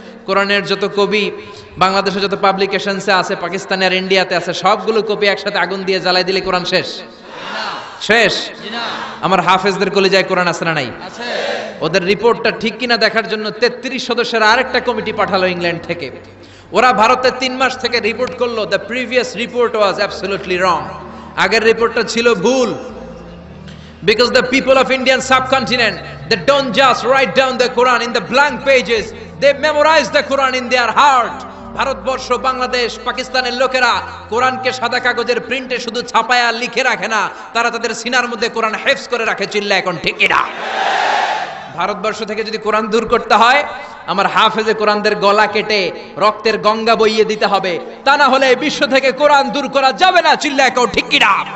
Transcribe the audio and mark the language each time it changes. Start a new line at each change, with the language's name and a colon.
Bangla: কোরআনের যত কবি বাংলাদেশে যত পাবলিকেশনসে আছে, পাকিস্তানে আর ইন্ডিয়াতে আছে, সবগুলো কপি একসাথে আগুন দিয়ে জ্বালাই দিলে কোরআন শেষ? শেষ? আমার হাফেজদের কলিজায় কোরআন আছে না নাই? ওদের রিপোর্টটা ঠিক কিনা দেখার জন্য 33 সদস্যের আরেকটা কমিটি পাঠালো ইংল্যান্ড থেকে। ওরা ভারতে 3 মাস থেকে রিপোর্ট করলো,
English: The previous report was absolutely wrong.
Bangla: আগের রিপোর্টটা ছিল ভুল।
English: Because the people of Indian subcontinent, they don't just write down the Quran in the blank pages, they memorize the Quran in their heart.
Bangla: Bharatvarsha, Bangladesh, পাকিস্তানের লোকেরা কোরআনকে সাদা কাগজের প্রিন্টে শুধু ছাপায়া লিখে রাখে না, তারা তাদের সিনার মধ্যে কোরআন হেফজ করে রাখে। চিল্লা এখন ঠিক না? ভারতবর্ষ থেকে যদি কোরআন দূর করতে হয়, আমার হাফেজে কোরআনদের গলা কেটে রক্তের গঙ্গা বইয়ে দিতে হবে, তা না হলে বিশ্ব থেকে কোরআন দূর করা যাবে না। চিল্লা এখন ঠিক না?